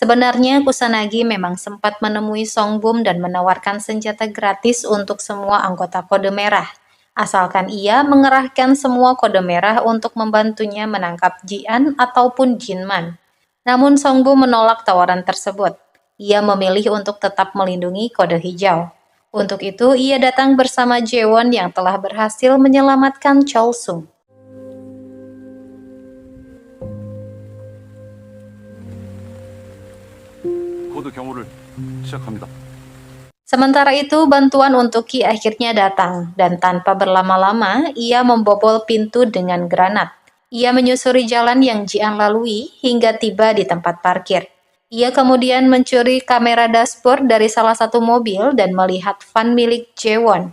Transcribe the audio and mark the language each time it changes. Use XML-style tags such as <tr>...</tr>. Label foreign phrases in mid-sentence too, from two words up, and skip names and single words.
<id>Sebenarnya Kusanagi memang sempat menemui Songbum dan menawarkan senjata gratis untuk semua anggota Kode Merah, asalkan ia mengerahkan semua Kode Merah untuk membantunya menangkap Jian ataupun Jinman. Namun Songbum menolak tawaran tersebut. Ia memilih untuk tetap melindungi Kode Hijau. Untuk itu, ia datang bersama Jaewon yang telah berhasil menyelamatkan Cholsung.</id> <ko>코드 경호를 시작합니다.</ko> <id>Sementara itu, bantuan untuk Ki akhirnya datang, dan tanpa berlama-lama, ia membobol pintu dengan granat. Ia menyusuri jalan yang Jian lalui hingga tiba di tempat parkir. Ia kemudian mencuri kamera dashboard dari salah satu mobil dan melihat van milik Jaewon.</id>